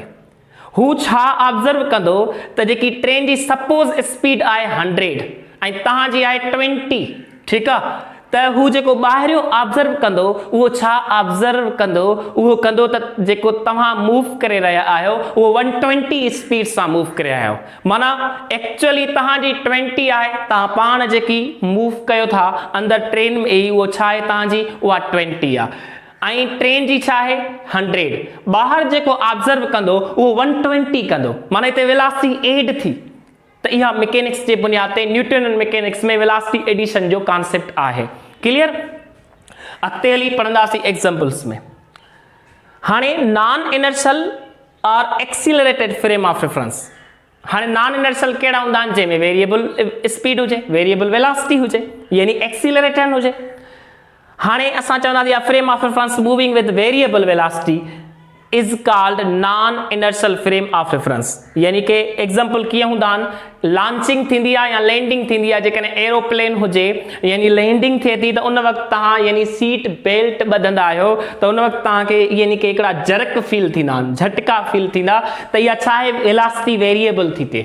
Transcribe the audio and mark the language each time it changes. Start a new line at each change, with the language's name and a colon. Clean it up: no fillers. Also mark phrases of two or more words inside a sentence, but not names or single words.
Sindhi: हू छा ऑब्ज़र्व कंदो त जेकी ट्रेन जी
English: suppose speed
Sindhi: आहे 100 ऐं तव्हांजी आहे 20, ठीकु आहे, त हू जेको ॿाहिरियों ऑब्ज़र्व कंदो उहो छा ऑब्ज़र्व कंदो, उहो कंदो त जेको तव्हां मूव करे रहिया आहियो उहो 120 स्पीड सां मूव करे रहिया आहियो, माना एक्चुअली तव्हांजी 20 आहे, तव्हां पाण जेकी मूव कयो था अंदरि ट्रेन में ई उहो छा आहे तव्हांजी, उहा 20 आहे ऐं ट्रेन जी छा आहे 100। ॿाहिरि जेको ऑब्ज़र्व कंदो उहो 120 कंदो, माना हिते
English: velocity add
Sindhi: थी। त इहा मैकेनिक्स जे बुनियाद ते न्यूटन मैकेनिक्स में
English: velocity addition
Sindhi: जो कॉन्सेप्ट आहे। क्लियर? अॻिते हली पढ़ंदासीं एग्जांपल्स में।
English: हाणे non inertial और accelerated frame of reference.
Sindhi: हाणे
English: non inertial
Sindhi: कहिड़ा हूंदा आहिनि, जंहिंमें
English: variable speed
Sindhi: हुजे,
English: variable velocity
Sindhi: हुजे, यानी एक्सीलरेटेड हुजे। हाणे असां चवंदासीं
English: frame of reference moving with variable velocity is called non-inertial frame of reference।
Sindhi: यानी कि एग्जाम्पल कीअं हूंदा आहिनि, लॉन्चिंग थींदी आहे या लैंडिंग थींदी आहे, जेकॾहिं एरोप्लेन हुजे यानी लैंडिंग थिए थी त उन वक़्तु तव्हां यानी
English: seat belt
Sindhi: ॿधंदा आहियो त उन वक़्तु तव्हांखे यानी कि हिकिड़ा
English: jerk feel
Sindhi: थींदा आहिनि, झटका फील थींदा, त इहा छा आहे,
English: velocity variable
Sindhi: थी थिए।